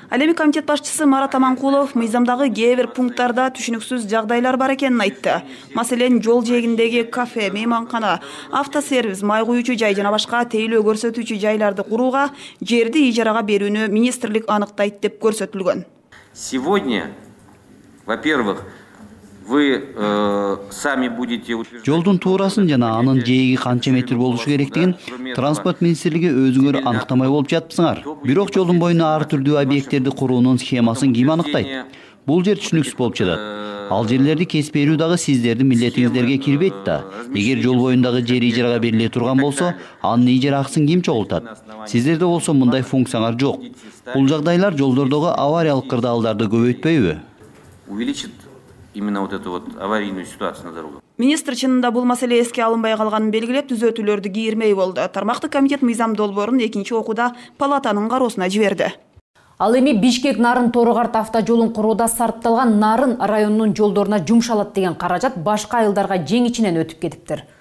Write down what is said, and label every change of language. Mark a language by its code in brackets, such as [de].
[ky] Ал эми комитет башчысы Марат Аманкулов мыйзамдагы кээ бир пункттарда түшүнүксүз жагдайлар бар экенин айтты. Маселен, жол жээгиндеги кафе, мейманкана, автосервис, май куюучу жай жана башка тейлөө көрсөтүүчү жайларды курууга жерди ижарага берүүнү министрлик аныктайт деп көрсөтүлгөн. [ru] Сегодня, во-первых, вы сами будете [ky] жолдун туурасын жана анын жээги канча метр болушу керектигин транспорт министрлиги өзүңөр аныктамай болуп жатыпсыңар. Бирок жолдун боюна ар түрдүү объекттерди куруунун схемасын ким аныктайт? Бул жер түшүнүксүз болуп жатат. Ал жерлерди кесип берүү дагы сиздердин милдетиңиздерге кирбейт да. Эгер жол боюндагы жер ижарага бериле турган болсо, анын ижара акысын ким чогултат? Сиздерде болсо мындай функциялар жок. Бул жагдайлар жолдордогу авариялык кырдаалдарды көбөйтпөйбү? [ru] Увеличит именно вот эту вот аварийную ситуацию на дорогах. [ky] Министр чынында бул маселе эске алынбай калганын белгилеп, түзөтүүлөрдү кийирмей болду. Тармактык комитет мыйзам долбоорун экинчи окууда палатанын кароосуна жиберди. Ал эми Бишкек Нарын Тору-Карт автожолун курууда сарпталган Нарын районунун жолдоруна жумшалат деген каражат башка айылдарга жең ичинен өтүп кетиптир.